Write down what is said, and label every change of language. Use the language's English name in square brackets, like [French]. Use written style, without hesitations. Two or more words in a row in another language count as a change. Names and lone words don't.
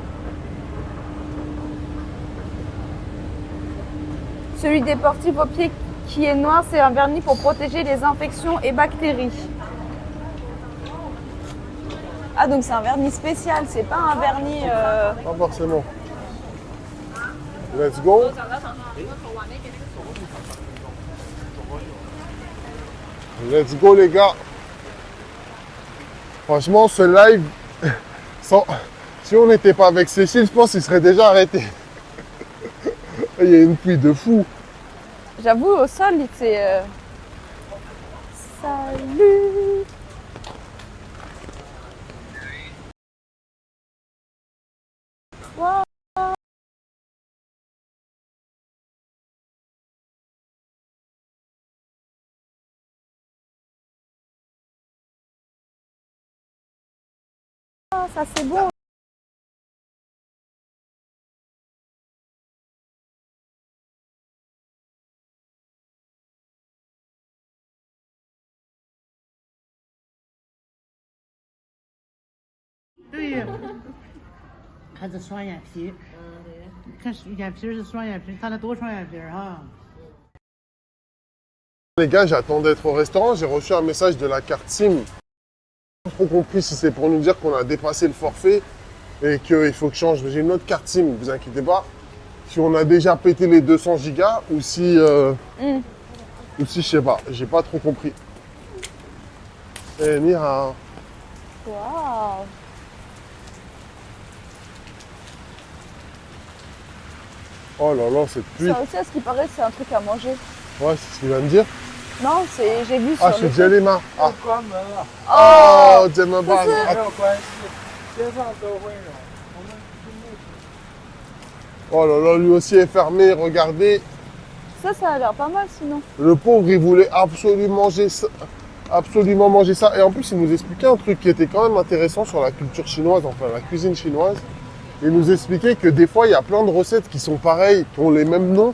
[French] Celui des sportifs au pied qui est noir, c'est un vernis pour protéger les infections et bactéries. Ah, donc c'est un vernis spécial, c'est pas un vernis... Pas forcément. [English] Let's go. Let's go, [French] les gars. Franchement, ce live, si on n'était pas avec Cécile, je pense qu'il serait déjà arrêté. Il y a une pluie de fou. J'avoue, au sol, c'est... Salut! Wow. Ah, ça c'est beau. [Chinese] 对，还是双眼皮。你看眼皮是双眼皮，看他多双眼皮啊！ [French] Les gars, j'attends d'être au restaurant. J'ai reçu un message de la carte SIM. J'ai pas trop compris si c'est pour nous dire qu'on a dépassé le forfait et qu'il faut que je change. J'ai une autre carte SIM, ne vous inquiétez pas. Si on a déjà pété les 200 gigas ou si je sais pas. J'ai pas trop compris. Eh, [Chinese] 你好. Waouh! [French] Oh là là, cette pluie. Ça aussi, à ce qui paraît, c'est un truc à manger. Ouais, c'est ce qu'il va me dire. Non, j'ai vu sur Ah, le c'est Jelima. Ah, [Chinese] 关门了， [French] oh, Jelima. [Chinese] 可是没 Ah, 有关系，街上都会有。我们 [French] oh là là, lui aussi est fermé, regardez. ça a l'air pas mal sinon. Le pauvre, il voulait absolument manger ça. Et en plus, il nous expliquait un truc qui était quand même intéressant sur la culture chinoise, enfin la cuisine chinoise. Il nous expliquait que des fois, il y a plein de recettes qui sont pareilles, qui ont les mêmes noms.